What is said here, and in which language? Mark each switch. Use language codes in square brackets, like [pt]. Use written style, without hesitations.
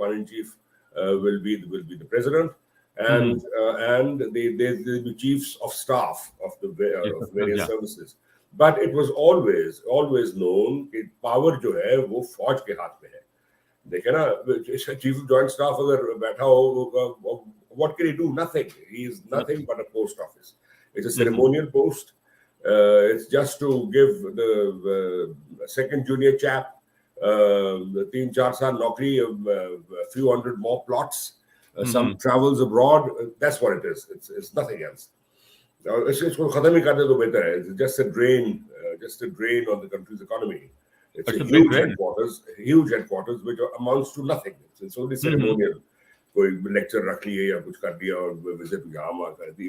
[en] Commander-in-Chief will be the president, and the chiefs of staff of the various services. But it was always known that power [ur] जो है वो फौज के हाथ में है. देखे ना, [en] chief of joint staff [ur] अगर बैठा हो, [en] what can he do? Nothing. He is nothing but a post office. It's a ceremonial post. It's just to give the second junior chap [ur] 3-4 साल नौकरी, [en] a few hundred more plots, some travels abroad. That's what it is. It's nothing else. [ur] इसको खत्म ही कर दे तो बेहतर है. [en] It's just a drain on the country's economy. It's a huge headquarters which amounts to nothing. It's only ceremonial. [ur] कोई lecture रख लिए या कुछ कर दिया और विजिट यहाँ वहाँ कर दी.